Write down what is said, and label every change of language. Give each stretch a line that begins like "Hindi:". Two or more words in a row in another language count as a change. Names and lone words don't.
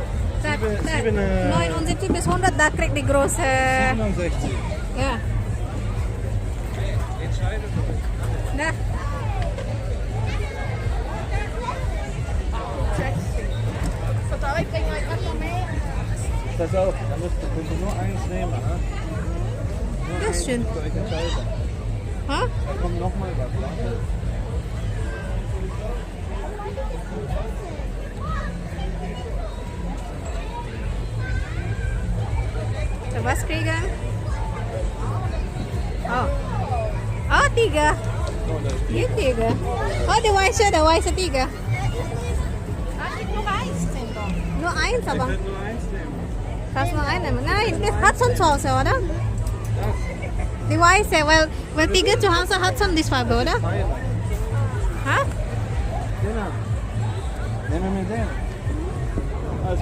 German: Sieben, 79 bis 100, da kriegt die große... 67. Ja. Da.
Dutch: Vertrouw ik, breng je wat nog mee.
German: Pass auf, da musst du nur eins nehmen. Ne? Nur Das ist schön. Für euch entscheiden. Ha? Da kommt nochmal was. So, was kriegen? Oh. Oh, 3. Hier 3. Oh, die weiße 3.
Dutch: Had ik nog ijs dan?
German: Nur 1, Ihr aber könnt nur eins nehmen. kannst nur einen nehmen. Nein, das hat schon zu Hause, oder? Die weiße, weil 3 zu Hause hat schon die Farbe, oder? Fein. Ha? Genau. Nehmen wir den. Also,